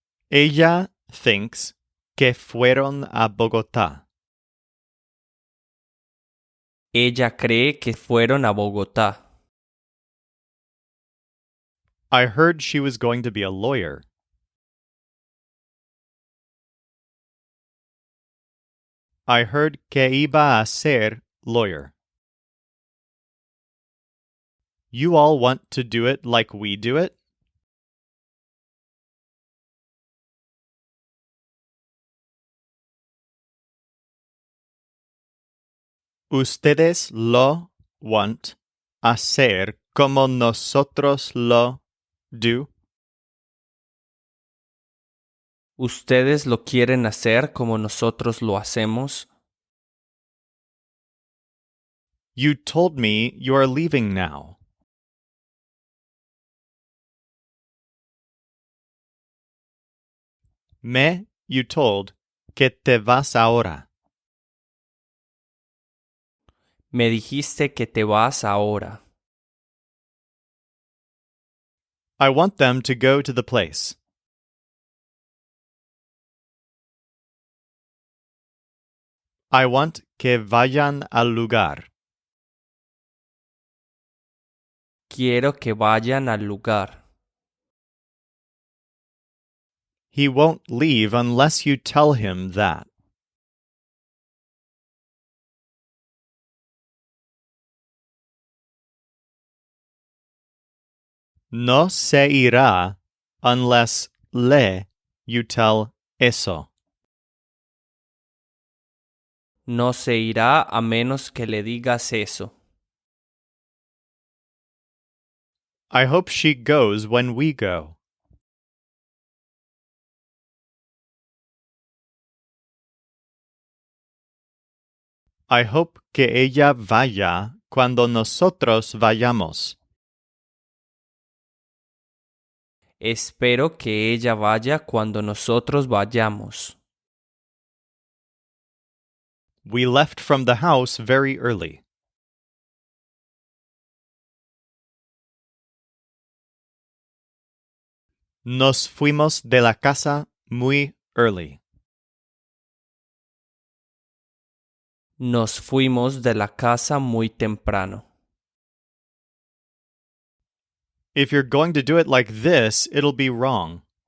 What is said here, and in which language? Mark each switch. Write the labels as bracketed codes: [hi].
[es] Ella thinks que fueron a Bogotá. Ella cree que fueron a Bogotá. [en] I heard she was going to be a lawyer. I heard [es] que iba a ser lawyer. [en] You all want to do it like we do it? [es] Ustedes lo want hacer como nosotros lo do. ¿Ustedes lo quieren hacer como nosotros lo hacemos? [en] You told me you are leaving now. You told [es] que te vas ahora. Me dijiste que te vas ahora. [en] I want them to go to the place. I want [es] que vayan al lugar. Quiero que vayan al lugar. [en] He won't leave unless you tell him that. [es] No se irá [en] unless you tell [es] eso. No se irá a menos que le digas eso. [en] I hope she goes when we go. I hope [es] que ella vaya cuando nosotros vayamos. Espero que ella vaya cuando nosotros vayamos. [en] We left from the house very early. [es] Nos fuimos de la casa muy early. Nos fuimos de la casa muy temprano. [en] If you're going to do it like this, it'll be wrong.